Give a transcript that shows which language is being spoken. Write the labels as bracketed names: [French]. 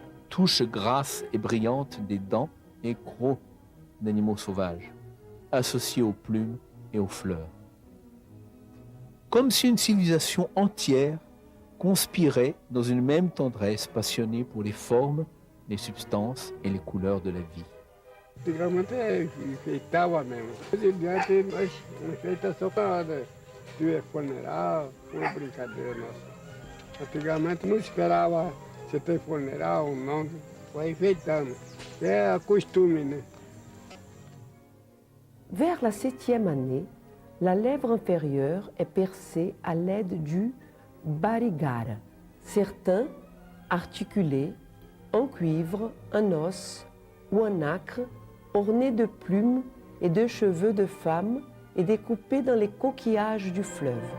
[French] Touches grasses et brillantes des dents et crocs d'animaux sauvages, associés aux plumes et aux fleurs. Comme si une civilisation entière conspirait dans une même tendresse passionnée pour les formes, les substances et les couleurs de la vie. [Portuguese] Antigamente enfeitava mesmo. Hoje em diante nós enfeita só para se funeral, uma brincadeira nossa. Antigamente não esperava se ter funeral ou não, vai enfeitando. É costume, né? [French] Vers la 7e année, la lèvre inférieure est percée à l'aide du barigara, certains articulés en cuivre, un os ou un nacre, orné de plumes et de cheveux de femmes et découpés dans les coquillages du fleuve.